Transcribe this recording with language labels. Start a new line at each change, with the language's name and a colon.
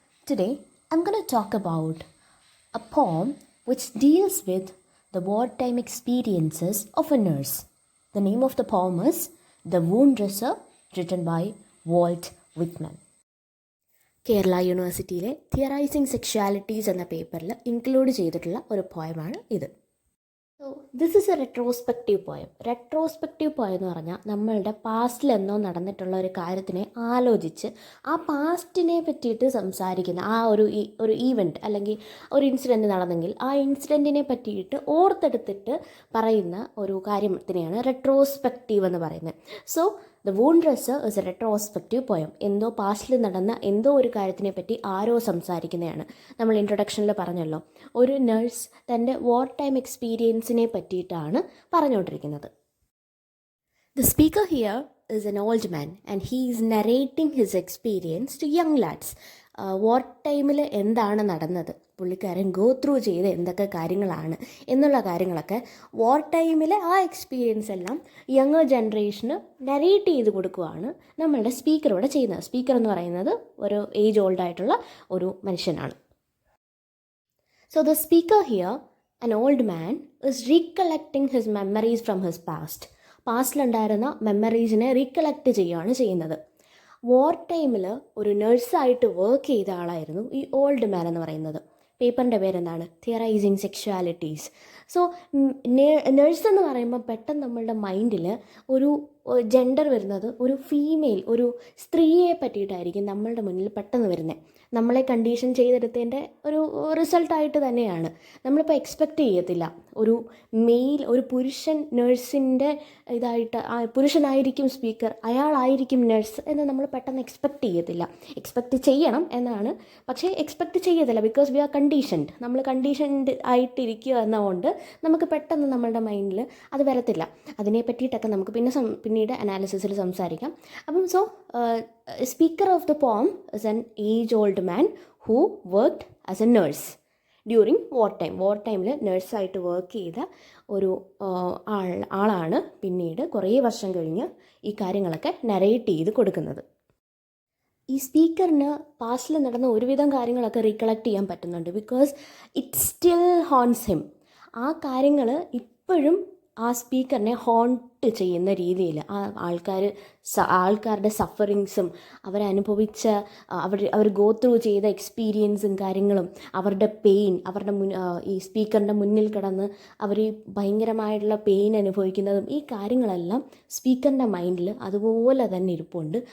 English: Today I'm going to talk about a poem which deals with the wartime experiences of a nurse. The name of the poem is The Wound Dresser, written by Walt Whitman.
Malayalam: Kerala യൂണിവേഴ്സിറ്റിയിലെ തിയറൈസിങ് sexualities എന്ന പേപ്പറിൽ include ചെയ്തിട്ടുള്ള ഒരു പോയമാണ് ഇത്.
English: So this is a retrospective poem.
Malayalam: Retrospective poem എന്ന് പറഞ്ഞാൽ നമ്മളുടെ പാസ്റ്റിലെന്നോ നടന്നിട്ടുള്ള ഒരു കാര്യത്തിനെ ആലോചിച്ച് ആ പാസ്റ്റിനെ പറ്റിയിട്ട് സംസാരിക്കുന്ന ആ ഒരു ഈവൻറ്റ് അല്ലെങ്കിൽ ഒരു ഇൻസിഡൻറ്റ് നടന്നെങ്കിൽ ആ ഇൻസിഡൻറ്റിനെ പറ്റിയിട്ട് ഓർത്തെടുത്തിട്ട് പറയുന്ന ഒരു കാര്യത്തിനെയാണ് റെട്രോസ്പെക്റ്റീവ് എന്ന് പറയുന്നത്.
English: So the wound dresser is a retrospective poem.
Malayalam: എന്തോ പാസ്റ്റിൽ നടന്ന എന്തോ ഒരു കാര്യത്തിനെ പറ്റി ആരോ സംസാരിക്കുന്നതാണ്. നമ്മൾ ഇൻട്രൊഡക്ഷനിൽ പറഞ്ഞല്ലോ, ഒരു നഴ്സ് തൻ്റെ വാർ ടൈം എക്സ്പീരിയൻസിനെ പറ്റിയിട്ടാണ് പറഞ്ഞുകൊണ്ടിരിക്കുന്നത്.
English: The speaker here is an old man and he is narrating his experience to young lads.
Malayalam: വാർ ടൈമിൽ എന്താണ് നടന്നത്, പുള്ളിക്കാരൻ ഗോ ത്രൂ ചെയ്ത് എന്തൊക്കെ കാര്യങ്ങളാണ് എന്നുള്ള കാര്യങ്ങളൊക്കെ വാർ ടൈമിലെ ആ എക്സ്പീരിയൻസ് എല്ലാം യങ്ങർ ജനറേഷന് നരേറ്റ് ചെയ്ത് കൊടുക്കുകയാണ് നമ്മളുടെ സ്പീക്കർ ഇവിടെ ചെയ്യുന്നത്. സ്പീക്കർ എന്ന് പറയുന്നത് ഒരു ഏജ് ഓൾഡായിട്ടുള്ള ഒരു മനുഷ്യനാണ്.
English: So the speaker here, an old man, is recollecting his memories from his past.
Malayalam: പാസ്റ്റിലുണ്ടായിരുന്ന മെമ്മറീസിനെ recollect ചെയ്യുകയാണ് ചെയ്യുന്നത്. വാർ ടൈമിൽ ഒരു നഴ്സായിട്ട് വർക്ക് ചെയ്ത ആളായിരുന്നു ഈ ഓൾഡ് മാൻ എന്ന് പറയുന്നത്. പേപ്പറിൻ്റെ പേരെന്താണ്? തിയറൈസിങ് സെക്ഷുവാലിറ്റീസ്. സോ നഴ്സ് എന്ന് പറയുമ്പോൾ പെട്ടെന്ന് നമ്മളുടെ മൈൻഡിൽ ഒരു ജെൻഡർ വരുന്നത് ഒരു ഫീമെയിൽ, ഒരു സ്ത്രീയെ പറ്റിയിട്ടായിരിക്കും നമ്മളുടെ മുന്നിൽ പെട്ടെന്ന് വരുന്നത്. നമ്മളെ കണ്ടീഷൻ ചെയ്തെടുത്തതിൻ്റെ ഒരു റിസൾട്ടായിട്ട് തന്നെയാണ്. നമ്മളിപ്പോൾ എക്സ്പെക്റ്റ് ചെയ്യത്തില്ല ഒരു മെയിൽ, ഒരു പുരുഷൻ നഴ്സിൻ്റെ ഇതായിട്ട്, പുരുഷനായിരിക്കും സ്പീക്കർ, അയാളായിരിക്കും നഴ്സ് എന്ന് നമ്മൾ പെട്ടെന്ന് എക്സ്പെക്റ്റ് ചെയ്യത്തില്ല. എക്സ്പെക്റ്റ് ചെയ്യണം എന്നാണ്, പക്ഷേ എക്സ്പെക്റ്റ് ചെയ്യത്തില്ല.
English: Because we are conditioned.
Malayalam: നമ്മൾ കണ്ടീഷൻഡ് ആയിട്ടിരിക്കുക എന്നതുകൊണ്ട് നമുക്ക് പെട്ടെന്ന് നമ്മളുടെ മൈൻഡിൽ അത് വരത്തില്ല. അതിനെ പറ്റിയിട്ടൊക്കെ നമുക്ക് പിന്നീട് അനാലിസിസിൽ സംസാരിക്കാം. അപ്പം
English: speaker of the poem is an age-old man who worked as a nurse during war time.
Malayalam: വാർ ടൈമിൽ നഴ്സായിട്ട് വർക്ക് ചെയ്ത ഒരു ആളാണ് പിന്നീട് കുറേ വർഷം കഴിഞ്ഞ് ഈ കാര്യങ്ങളൊക്കെ നരേറ്റ് ചെയ്ത് കൊടുക്കുന്നത്. ഈ സ്പീക്കറിന് പാസ്റ്റിൽ നടന്ന ഒരുവിധം കാര്യങ്ങളൊക്കെ റീകളക്ട് ചെയ്യാൻ പറ്റുന്നുണ്ട്.
English: Because it still haunts him.
Malayalam: ആ കാര്യങ്ങൾ ഇപ്പോഴും ആ സ്പീക്കറിനെ ഹോണ്ട് ചെയ്യുന്ന രീതിയിൽ ആ ആൾക്കാരുടെ സഫറിങ്സും അവരനുഭവിച്ച അവർ ഗോ ത്രൂ ചെയ്ത എക്സ്പീരിയൻസും കാര്യങ്ങളും അവരുടെ പെയിൻ, ഈ സ്പീക്കറിൻ്റെ മുന്നിൽ കിടന്ന് അവർ ഭയങ്കരമായിട്ടുള്ള പെയിൻ അനുഭവിക്കുന്നതും ഈ കാര്യങ്ങളെല്ലാം സ്പീക്കറിൻ്റെ മൈൻഡിൽ അതുപോലെ തന്നെ ഇരിപ്പുണ്ട്.